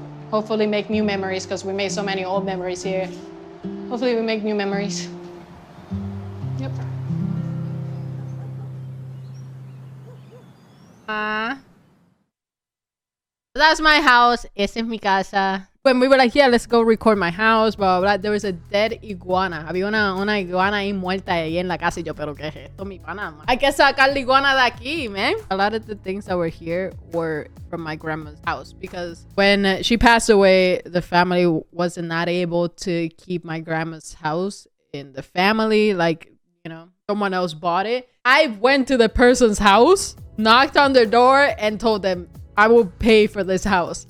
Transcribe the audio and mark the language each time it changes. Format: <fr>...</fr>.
<en>Hopefully make new memories, because we made so many old memories here. Hopefully we make new memories. Yep. That's my house.</en> <es>Esa es mi casa.</es> <en>When we were like, yeah, let's go record my house, blah, blah, blah, there was a dead iguana.</en> <es>Había una iguana ahí muerta ahí en la casa. Y yo, pero ¿qué es esto, mi pana? Hay que sacar la iguana de aquí, man.</es> <en>A lot of the things that were here were from my grandma's house. Because when she passed away, the family was not able to keep my grandma's house in the family. Like, you know, someone else bought it. I went to the person's house, knocked on their door, and told them, I will pay for this house.</en>